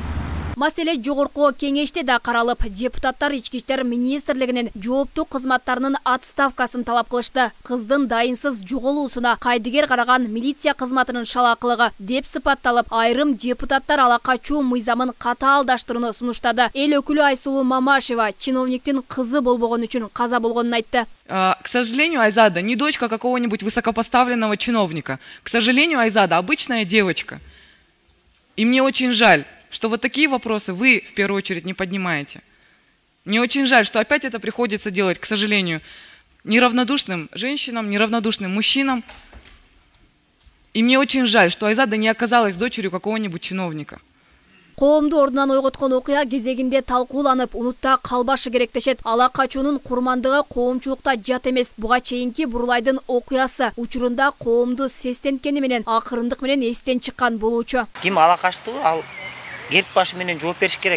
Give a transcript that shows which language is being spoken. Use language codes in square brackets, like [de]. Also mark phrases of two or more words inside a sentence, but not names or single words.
[ky] Маселе жогорку кеңеште да каралып, депутаттар Ички иштер министрлигинин жооптуу кызматтарынын отставкасын талап кылышты. Кыздын дайынсыз жоголуусуна кайдыгер караган милиция кызматынын шалакылыгы деп сыпатталып, айрым депутаттар ала качуу мыйзамын катаалдаштырууну сунуштады. Эл өкүлү Айсулуу Мамашева чиновниктин кызы болбогон үчүн каза болгонун айтты. [ru] К сожалению, Айзада не дочка какого-нибудь высокопоставленного чиновника. К сожалению, Айзада обычная девочка. И мне очень жаль, что вот такие вопросы вы, в первую очередь, не поднимаете. Мне очень жаль, что опять это приходится делать, к сожалению, неравнодушным женщинам, неравнодушным мужчинам. И мне очень жаль, что Айзада не оказалась дочерью какого-нибудь чиновника. [ky] Коомду ордунан ойготкон окуя кезегинде талкууланып, унутта калбашы керек дешет. Ала качуунун курмандыгы коомчулукта жат эмес. Буга чейинки Бурулайдын окуясы учурунда коомду сестенткени менен акырындык менен эстен чыккан болуучу. Ким ала качты, ал керт башы менен жооп бериш керек.